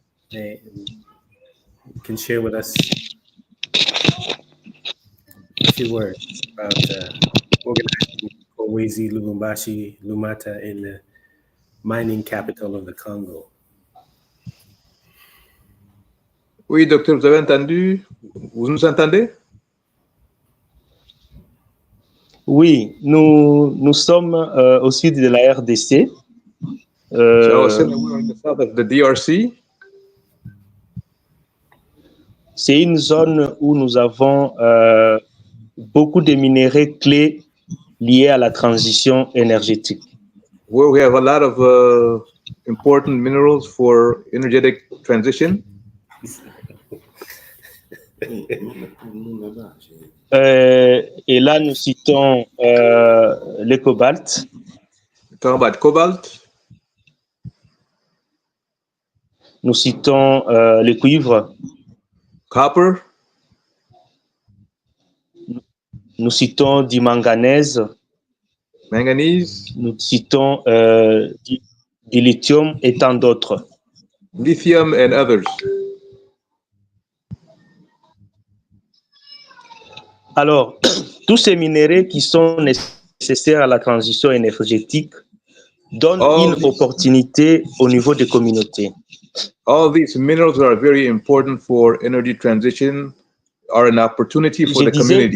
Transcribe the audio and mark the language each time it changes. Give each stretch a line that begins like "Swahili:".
English: You can share with us a few words about organizing Kolwezi, Lubumbashi, Lumata in the mining capital of the Congo.
French: Oui, docteur, vous avez entendu? Vous nous entendez? Oui, nous sommes au sud de la RDC.
English: So we're in the south of the DRC.
French: C'est une zone où nous avons beaucoup de minéraux clés liés à la transition énergétique.
English: Where we have a lot of important minerals for energetic transition.
French: Et là, nous citons le cobalt.
English: Talking about cobalt.
French: Nous citons le cuivre.
English: Copper.
French: Nous citons du manganèse.
English: Manganese.
French: Nous citons du lithium et tant d'autres.
English: Lithium and others.
French: Alors, tous ces minéraux qui sont nécessaires à la transition énergétique donnent une opportunité au niveau des communautés.
English: All these minerals are very important for energy transition, are an opportunity for the communities.